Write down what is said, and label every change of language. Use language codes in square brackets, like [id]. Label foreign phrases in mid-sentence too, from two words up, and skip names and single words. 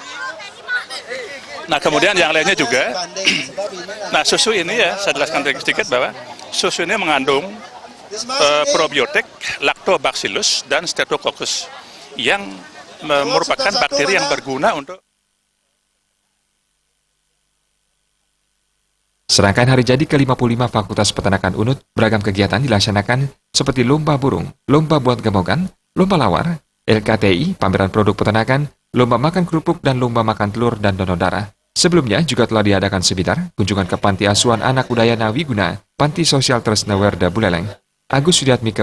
[id] Nah kemudian yang lainnya juga, nah susu ini ya saya jelaskan sedikit bahwa susu ini mengandung probiotik, lactobacillus dan streptococcus yang merupakan bakteri yang berguna untuk. Serangkaian hari jadi ke-55 Fakultas Peternakan UNUD beragam kegiatan dilaksanakan seperti lomba burung, lomba buat gemogan, lomba lawar, LKTI, pameran produk peternakan, lomba makan kerupuk dan lomba makan telur dan donor darah. Sebelumnya juga telah diadakan seminar kunjungan ke Panti Asuhan Anak Udayana Wiguna, Panti Sosial Tresnawerda Buleleng. Agus Sudiatmika